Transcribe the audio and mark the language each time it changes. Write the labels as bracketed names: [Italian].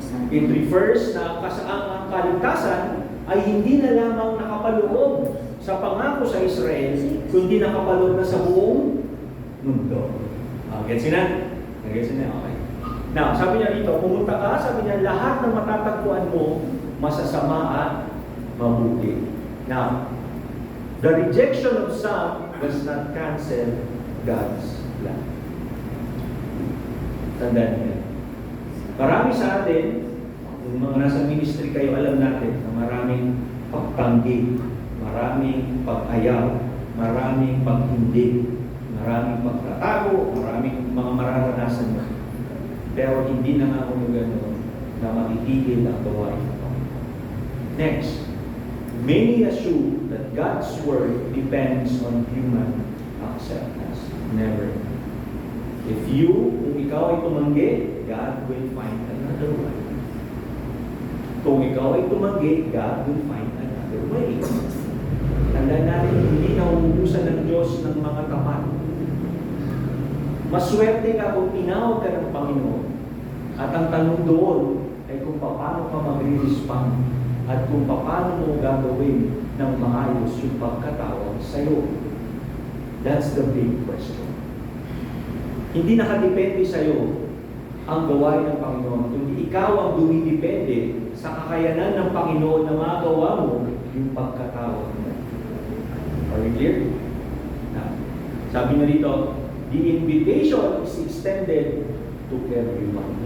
[Filipino] It refers na ang kaligtasan ay hindi na lamang nakapaloob sa pangako sa Israel, kundi nakapaloob na sa buong mundo. Gets na? Gets na? Okay. Now, sabi niya dito, pumunta ka, sabi niya, lahat ng matatagpuan mo, masasama at mabuti. [English] Now, the rejection of some does not cancel God's plan. [Filipino] Tandaan niyo. Marami sa atin, yung mga nasa ministry kayo, alam natin na maraming pagtanggi, maraming pag-ayaw, maraming pag-hindi, maraming pagtatago, maraming mga mararanasan mo. Pero hindi na nga kung gano'n na matitigil ang gawain ito. [English] Next, many assume that God's word depends on human acceptance. Never. Kung ikaw ay tumanggi, God will find another way. Kung ikaw ay tumanggi, God will find another way. [Filipino] Tandaan natin, hindi nauubusan ng Diyos ng mga tapat. Maswerte ka kung tinawag ka ng Panginoon. At ang tanong doon ay kung paano ka magre-respond at kung paano mo gagawin ng maayos yung pagkatawag sa iyo. That's the big question. Hindi nakadepende sa iyo ang gawain ng Panginoon, kundi ikaw ang dumidepende sa kakayanan ng Panginoon na magawa mo yung pagkatawag mo. [English] Are we clear? Now, sabi na dito, the invitation is extended to everyone.